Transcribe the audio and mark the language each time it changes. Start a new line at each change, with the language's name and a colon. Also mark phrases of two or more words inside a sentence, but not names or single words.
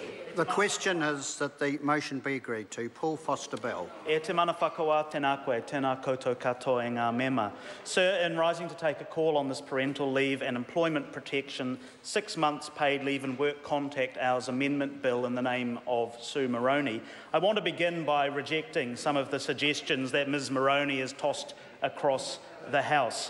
English: The question is that the motion be agreed to. Paul Foster-Bell.
Māori: E te mana whakawa tēnā koe, tēnā koutou katoa e ngā mema.
English: Sir, in rising to take a call on this parental leave and employment protection 6 months paid leave and work contact hours amendment bill in the name of Sue Moroney, I want to begin by rejecting some of the suggestions that Ms Moroney has tossed across the House.